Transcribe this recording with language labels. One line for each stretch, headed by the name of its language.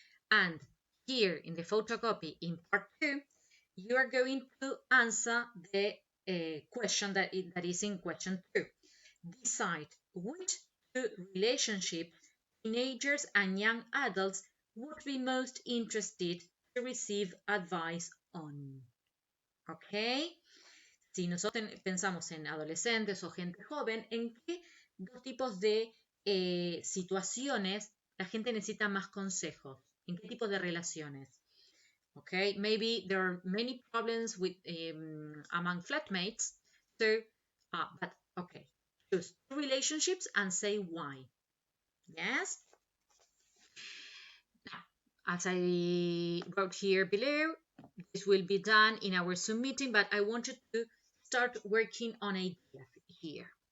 English: And here in the photocopy in part 2, you are going to answer the question that is in question 2. Decide which 2 relationships teenagers and young adults would be most interested to receive advice on. ¿Ok?
Spanish: Si nosotros pensamos en adolescentes o gente joven, ¿en qué 2 tipos de situaciones la gente necesita más consejos? ¿En qué tipo de relaciones?
English: Okay, maybe there are many problems with among flatmates. So, but okay, choose 2 relationships and say why. Yes. Now, as I wrote here below, this will be done in our Zoom meeting, but I want you to start working on ideas here.